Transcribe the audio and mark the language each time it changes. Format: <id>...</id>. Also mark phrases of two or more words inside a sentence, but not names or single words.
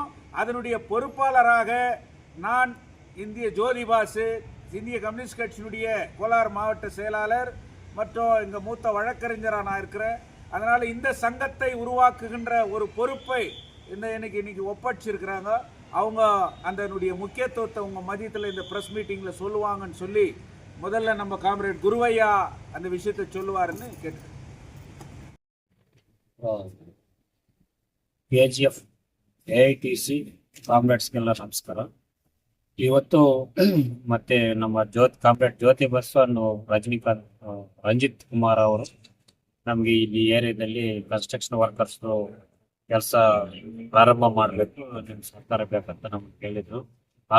<ta>அதனுடைய பொறுப்பாளராக நான் இந்திய ஜோதிபாசு, இந்திய கம்யூனிஸ்ட் கட்சியினுடைய கோலார் மாவட்ட செயலாளர் மற்றும் எங்கள் மூத்த வழக்கறிஞராக நான் இருக்கிறேன். அதனால இந்த சங்கத்தை உருவாக்குகின்ற ஒரு பொறுப்பை இன்னைக்கு ஒப்படைச்சிருக்கிறாங்க. அவங்க அதனுடைய முக்கியத்துவத்தை உங்க மதியத்தில் இந்த</ta> <en>press meetingல</en> <ta>சொல்லுவாங்கன்னு சொல்லி முதல்ல நம்ம காம்ரேட் குருவையா அந்த விஷயத்தை சொல்லுவாருன்னு கேட்டு</ta> <kn>ಕೆಜಿಎಫ್ ಎಐಟಿಸಿ ಕಾಮ್ರೇಡ್ಸ್ಗೆಲ್ಲ ನಮಸ್ಕಾರ. ಇವತ್ತು ಮತ್ತೆ ನಮ್ಮ ಕಾಮ್ರೇಡ್ ಜ್ಯೋತಿ ಬಸ್ವನ್ನು ರಂಜಿತ್ ಕುಮಾರ್ ಅವರು ನಮಗೆ ಇಲ್ಲಿ ಏರಿಯಾದಲ್ಲಿ</kn> <en>construction workers</en> <kn>ಕೆಲಸ ಪ್ರಾರಂಭ ಮಾಡಬೇಕು, ನಿಮ್ಮ ಸರ್ಕಾರ ಬೇಕಂತ ನಮ್ಗೆ ಕೇಳಿದ್ರು.</kn>